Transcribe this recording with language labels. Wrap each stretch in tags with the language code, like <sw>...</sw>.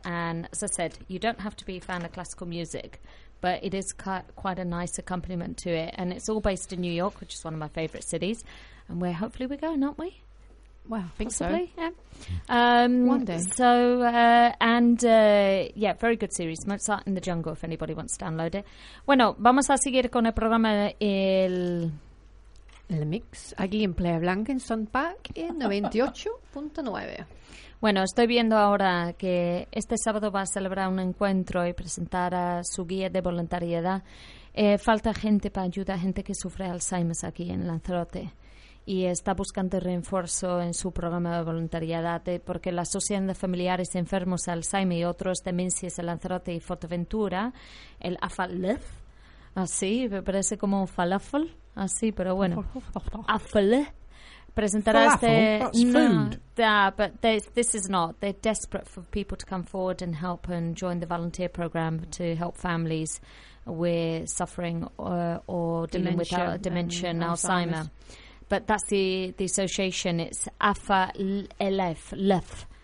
<en>And as I said, you don't have to be a fan of classical music, but it is quite a nice accompaniment to it. And it's all based in New York, which is one of my favourite cities. And where hopefully we go, aren't we? Well, I think possibly, so. Yeah. One day. So, very good series. Mozart in the Jungle, if anybody wants to download it.</en> <es>Bueno, vamos a seguir con el programa El Mix, aquí en Playa Blanca, en Sun Park, en 98.9. Bueno, estoy viendo ahora que este sábado va a celebrar un encuentro y presentar a su guía de voluntariedad. Falta gente para ayudar a gente que sufre Alzheimer aquí en Lanzarote. Y está buscando refuerzo en su programa de voluntariedad porque la Asociación de Familiares Enfermos de Alzheimer y otros demencias de Lanzarote y Fuerteventura, el AFALEF, así, me parece como falafel, así, pero bueno, AFALEF, presentará falafel, este...</es> <en>They're desperate for people to come forward and help and join the volunteer program to help families with suffering or dealing with dementia and Alzheimer's. But that's the association. It's AFA LEF.</en>